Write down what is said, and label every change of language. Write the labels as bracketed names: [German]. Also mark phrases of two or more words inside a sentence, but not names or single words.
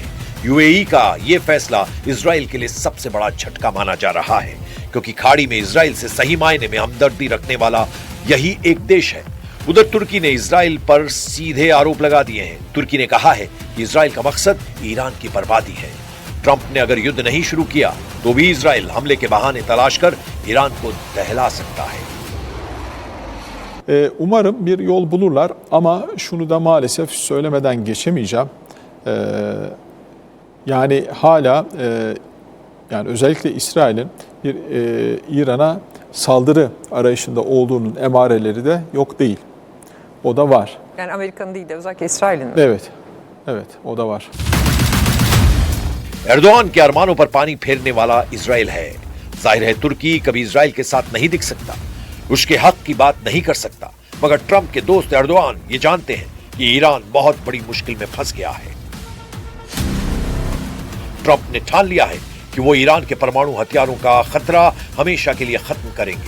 [Hindi] यूएई का यह फैसला इजराइल के लिए सबसे बड़ा झटका माना जा रहा है, क्योंकि खाड़ी में इजराइल से सही मायने में हमदर्दी रखने वाला यही एक देश है। उधर तुर्की ने इजराइल पर सीधे आरोप लगा दिए हैं। तुर्की ने कहा है कि इजराइल का मकसद ईरान की बर्बादी है। ट्रंप ने अगर युद्ध नहीं शुरू किया तो भी इजराइल हमले के बहाने तलाश कर ईरान को दहला सकता है। [Turkish] Umarım bir yol bulurlar ama şunu da maalesef söylemeden geçemeyeceğim. Yani hala yani özellikle İsrail'in bir İran'a saldırı arayışında olduğunun emareleri de yok değil. O da var. Yani Amerika'nın değil de özellikle İsrail'in mi? Evet. Evet, o da var. [Hindi] एर्दोआन के अरमानों पर पानी फेरने वाला इजराइल है। जाहिर है तुर्की कभी इजराइल के साथ नहीं दिख सकता, उसके हक की बात नहीं कर सकता, मगर ट्रंप के दोस्त एर्दोआन ये जानते हैं कि ईरान बहुत बड़ी मुश्किल में फंस गया है। ट्रंप ने ठान लिया है कि वो ईरान के परमाणु हथियारों का खतरा हमेशा के लिए खत्म करेंगे।